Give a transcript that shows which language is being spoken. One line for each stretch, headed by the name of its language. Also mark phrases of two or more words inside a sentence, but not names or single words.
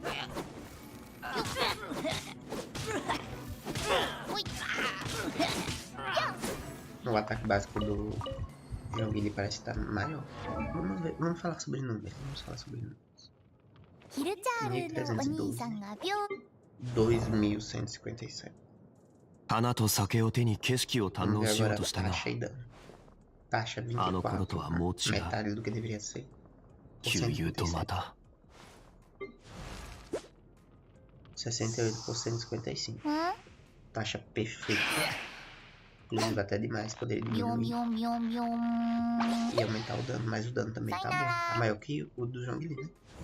Portuguese: O ataque básico do jogo ele parece estar maior. Vamos falar sobre números. Vamos falar sobre números. 2157.
Japanese: 花と酒を手に景色を堪能しようとしたが、
Portuguese: taxa 24, metade do que deveria ser.
Japanese: 旧友とまた
Portuguese: 68%, 55. Taxa perfeita. Inclusive até demais, poderia diminuir e aumentar o dano, mas o dano também tá bom. Tá maior que o do Zhongli, né?